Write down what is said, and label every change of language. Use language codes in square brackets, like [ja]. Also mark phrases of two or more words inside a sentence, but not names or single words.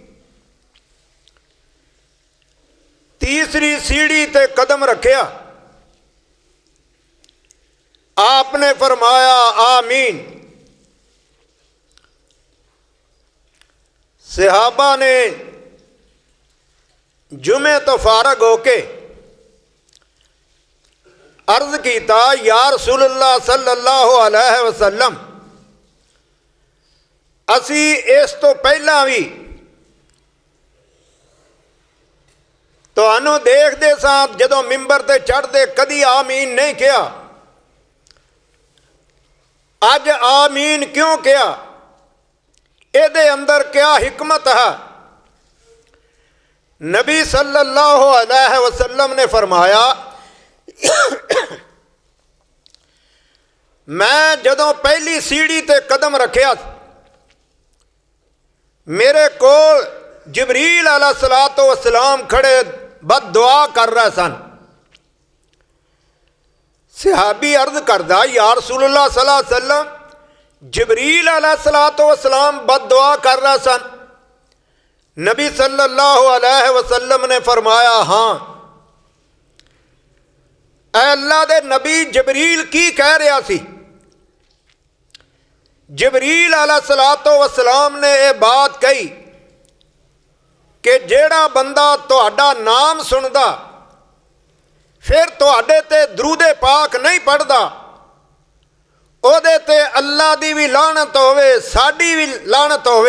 [pa] تیسری سیڑھی تے قدم رکھیا، آپنے فرمایا آمین. صحابہ نے جمعے تو فارغ ہوکے عرض کیا, [ar] يا رسول الله صلى الله عليه وسلم, [pa] اسی اس تو پہلا بھی تہانوں دیکھتے ساں جدوں منبر تے چڑھتے کدی آمین نہیں کہا، اج آمین کیوں کہا? ایہدے اندر کیا حکمت ہے? نبی [ar] صلى الله عليه وسلم [pa] نے فرمایا، میں جدوں پہلی سیڑھی تے قدم رکھیا، میرے کول جبریل [ar] عليه الصلاة والسلام [pa] کھڑے بد دعا کر رہے سن. صحابی عرض کردا, [ar] يا رسول الله صلى الله عليه وسلم, [pa] جبریل [ar] عليه الصلاة والسلام [pa] بد دعا کر رہے سن. نبی [ar] صلى الله عليه وسلم [pa] نے فرمایا، ہاں. اے اللہ دے نبی، جبریل کی کہہ رہا سی? جبریل [ar] عليه الصلاة والسلام [pa] نے یہ بات کہی کہ جیہڑا بندہ تہاڈا ناں سندا پھر تہاڈے تے درود پاک نہیں پڑھدا، اوہدے تے اللہ دی بھی لعنت ہووے، ساڈی بھی لعنت ہووے.